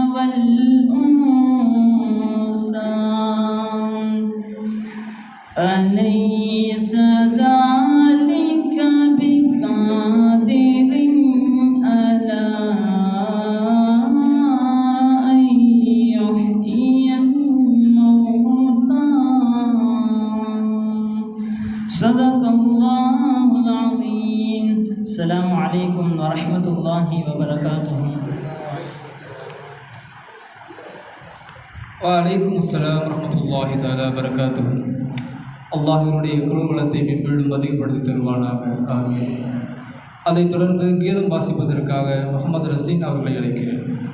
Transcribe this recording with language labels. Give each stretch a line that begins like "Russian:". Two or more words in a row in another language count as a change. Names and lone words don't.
Arabic: والأنثى أليس ذلك بقادر على أن يحيي الموتى صدق الله العظيم. السلام عليكم ورحمة الله وبركاته. وعليكم السلام ورحمة الله تعالى وبركاته.
Tamil: அல்லாஹ்வினுடைய குருகுலத்தை மேம்படும் அதிகப்படுத்தி தருவானாக. ஆமீன். அதைத் தொடர்ந்து கீதம் வாசிப்பதற்காக முகமது ரசீன் அவர்களை அழைக்கிறேன்.